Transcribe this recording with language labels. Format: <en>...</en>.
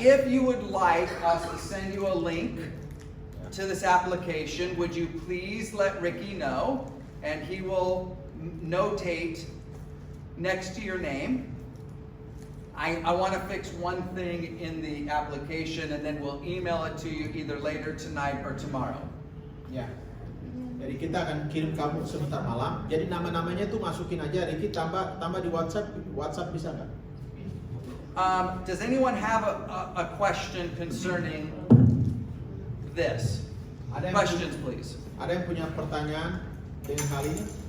<en>If you would like us to send you a link to this application, would you please let Ricky know, and he will notate next to your name. I want to fix one thing in the application, and then we'll email it to you either later tonight or tomorrow.</en> <id>Ya. Jadi kita akan kirim kamu sebentar malam. Jadi nama-namanya tuh masukin aja. Ricky tambah di WhatsApp. WhatsApp bisa nggak?</id> <en>Does anyone have a question concerning this? Questions, please.</en> <id>Ada yang punya pertanyaan dengan hal ini?</id>